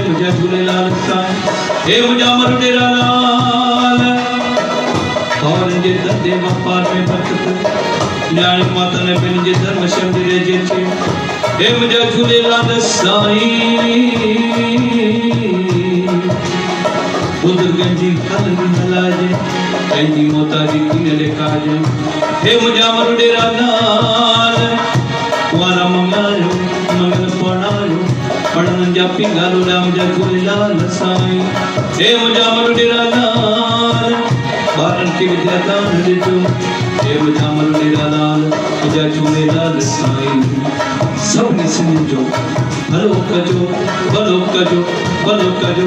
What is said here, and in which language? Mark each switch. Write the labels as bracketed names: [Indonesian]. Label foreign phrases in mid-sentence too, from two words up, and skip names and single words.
[Sindhi] मुंहिंजा झूलेलाल साईं हे मुंहिंजा मरुडेरा लाल और जे धंधे वापार में बरकत न्याणी माता ने पंहिंजे धर्म शंदरे जे चे। हे मुंहिंजा झूलेलाल साईं बुजुर्गनि जी कलमी हलाइजे पंहिंजी मोताजी कीअं ॾेखारिजे। हे मुंहिंजा मरुडेरा लाल कुंवारा मंगायो मंगल पढ़ायो पढ़ण जा पिंगालो मुंहिंजा झूलेलाल साईं। हे मुंहिंजा मरुडेरा लाल ॿारनि खे विद्या दान ॾिजो। हे मुंहिंजा मरुडेरा लाल मुंहिंजा झूलेलाल साईं। सभिनी सिंधियुनि जो भलो कजो भलो कजो भलो कजो।